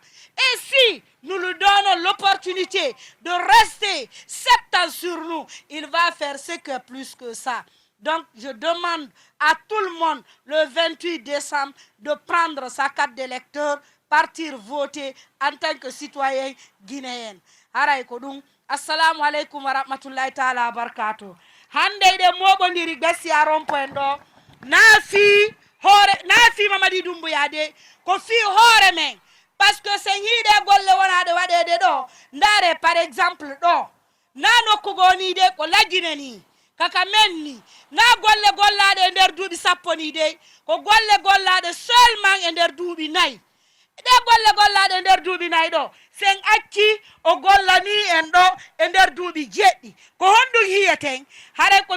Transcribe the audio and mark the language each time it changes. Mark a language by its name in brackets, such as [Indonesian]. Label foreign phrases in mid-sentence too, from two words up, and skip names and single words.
[French] Et si nous lui donnons l'opportunité de rester 7 ans sur nous, il va faire ce que plus que ça. Donc, je demande à tout le monde, le 28 décembre, de prendre sa carte d'électeur, partir voter en tant que citoyen guinéen. [Fula] Haray ko dum, [Arabic] السلام عليكم ورحمة الله تعالى وبركاته. [Fula] Hande de moɓodiri Bessia rond-point ɗo, naafi Mamadi Doumbouya de, ko fi hoore men, parce que sen yiide golle wonaɗe waɗede ɗo, ndare [French] par exemple [Fula] ɗo, na nokkugoni de ko lajjine ni, kaka men ni na golle gollaɗe e nder duuɓi sappo ni de ko golle gollaɗe seulement e nder duuɓi 4 ɗe golle gollaɗe e nder duuɓi 4 ɗo sen acci o gollani en ɗo e nder duuɓi 7 ko honɗum hiyeten haray komi